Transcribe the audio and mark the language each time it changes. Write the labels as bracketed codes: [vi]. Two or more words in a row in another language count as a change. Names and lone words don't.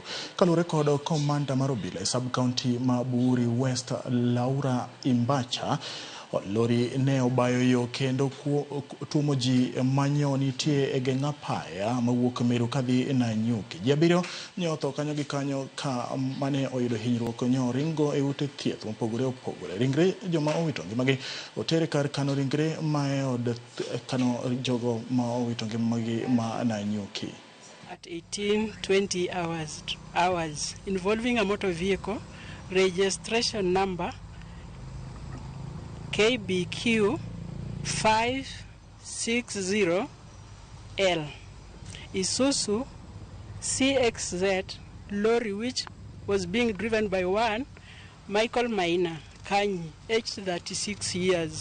[luo] Kaluwore kod komanda mar obila e sub kaunti ma Buri West Laura Imbacha, lori ne obayo yo kendo tuomo ji manyo nitie e geng' apaya mawuok Meru kadhi Nanyuki. Ji 7 ne otho kanyo gi kanyo ka mane oyudo hinyruok nyo ringo e ute thieth mopogore opogore. Ringre joma owito ngimagi otere kar kano ringre ma e od kano jogo ma owito ngimagi ma Nanyuki. [en] At 18:20 hours involving a motor vehicle registration number KBQ 560L. Isuzu CXZ lorry which was being driven by one Michael Maina Kanyi, aged 36 years.